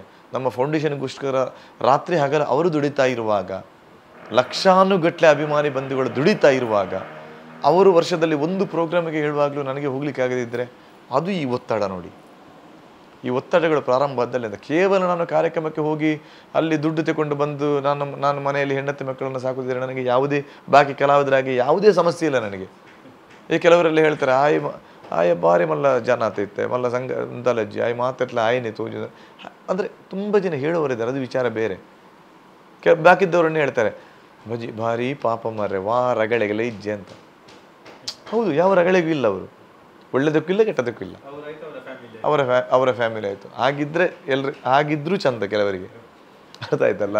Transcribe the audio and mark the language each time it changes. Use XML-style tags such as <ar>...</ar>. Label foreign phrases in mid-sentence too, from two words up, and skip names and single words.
<kn>ನಮ್ಮ ಫೌಂಡೇಶನ್ಗೋಸ್ಕರ ರಾತ್ರಿ ಹಗಲು ಅವರು ದುಡಿತಾ ಇರುವಾಗ, ಲಕ್ಷಾನುಗಟ್ಟಲೆ ಅಭಿಮಾನಿ ಬಂಧುಗಳು ದುಡಿತಾ ಇರುವಾಗ, ಅವರು ವರ್ಷದಲ್ಲಿ ಒಂದು ಪ್ರೋಗ್ರಾಮಿಗೆ ಹೇಳುವಾಗಲೂ ನನಗೆ ಹೋಗ್ಲಿಕ್ಕೆ ಆಗದಿದ್ದರೆ ಅದು ಈ ಒತ್ತಡ ನೋಡಿ. ಈ ಒತ್ತಡಗಳು ಪ್ರಾರಂಭ ಆದ್ದಲ್ಲಿಂದ ಕೇವಲ ನಾನು ಕಾರ್ಯಕ್ರಮಕ್ಕೆ ಹೋಗಿ ಅಲ್ಲಿ ದುಡ್ಡು ತಗೊಂಡು ಬಂದು ನಾನು ಮನೆಯಲ್ಲಿ ಹೆಂಡತಿ ಮಕ್ಕಳನ್ನು ಸಾಕುತ್ತಿದ್ದರೆ ನನಗೆ ಯಾವುದೇ ಬಾಕಿ ಕಲಾವಿದರಾಗಿ ಯಾವುದೇ ಸಮಸ್ಯೆ ಇಲ್ಲ ನನಗೆ. ಈ ಕೆಲವರೆಲ್ಲ ಹೇಳ್ತಾರೆ</kn> <tcy>ಆಯ ಬಾರಿ ಮಲ್ಲ ಜನ ಆತೈತೆ, ಮಲ್ಲ ಸಂಘ ಅಂತಲಜ್ಜಿ ಆಯ್ ಮಾತೆಟ್ಲ ಆಯ್ನೆ ತೋಜು</tcy> <kn>ಅಂದರೆ ತುಂಬ ಜನ ಹೇಳೋರಿದ್ದಾರೆ, ಅದು ವಿಚಾರ ಬೇರೆ. ಬಾಕಿದ್ದವರನ್ನೇ ಹೇಳ್ತಾರೆ</kn> <tcy>ಬಜಿ ಭಾರಿ ಪಾಪ ಮಾರ್ರೆ ವಾ ರಗಳೆಗೆಲ್ಲ ಇಜ್ಜೆ ಅಂತ.</tcy> <kn>ಹೌದು, ಯಾವ ರಗಳೆಗೂ ಇಲ್ಲ, ಅವರು ಒಳ್ಳೆದಕ್ಕೂ ಇಲ್ಲ ಕೆಟ್ಟದಕ್ಕೂ ಇಲ್ಲ, ಅವರ ಫ್ಯಾಮಿಲಿ ಆಯಿತು. ಹಾಗಿದ್ರೂ ಚಂದ ಕೆಲವರಿಗೆ, ಅರ್ಥ ಆಯ್ತಲ್ಲ.</kn>